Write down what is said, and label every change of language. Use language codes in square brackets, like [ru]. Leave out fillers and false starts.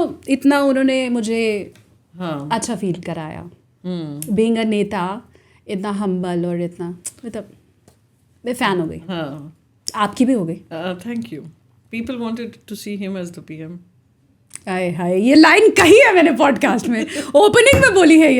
[hi] इतना उन्होंने मुझे अच्छा फील कराया, बीइंग अ नेता, इतना हम्बल, और इतना, मतलब मैं फैन हो गई। आपकी भी हो गई। [en] Thank you. People wanted to see him as the PM. [hi] हाय हाय, ये लाइन कही है मैंने पॉडकास्ट में, ओपनिंग में बोली है ये